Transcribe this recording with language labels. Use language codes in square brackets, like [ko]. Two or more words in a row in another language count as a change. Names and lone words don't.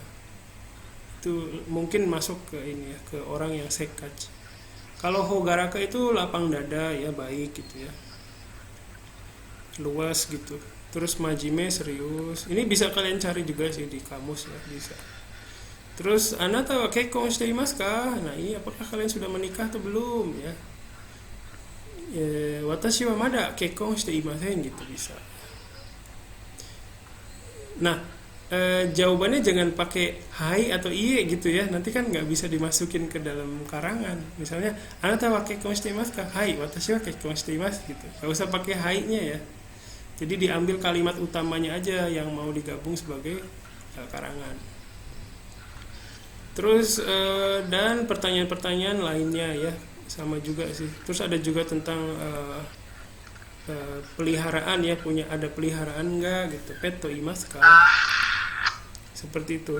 [id] Itu mungkin masuk ke ini ya, ke orang yang sekkachi. Kalau hogaraka itu lapang dada ya, baik gitu ya, luas gitu. Terus majime serius, ini bisa kalian cari juga sih di kamus ya, bisa. [ja] Terus あなたは結婚していますか? [id] Nah, ini apakah kalian sudah menikah atau belum ya? [ja] 私はまだ結婚していません [id] gitu bisa. Nah, jawabannya jangan pakai hai atau iye gitu ya, nanti kan nggak bisa dimasukin ke dalam karangan. [ja] Misalnya あなたは結婚していますか？はい、私は結婚しています gitu. [id] Nggak usah pakai hai-nya ya. Jadi diambil kalimat utamanya aja yang mau digabung sebagai karangan. Terus dan pertanyaan-pertanyaan lainnya ya sama juga sih. Terus ada juga tentang peliharaan ya, ada peliharaan enggak gitu, [ja] ペットいますか, [id] seperti itu.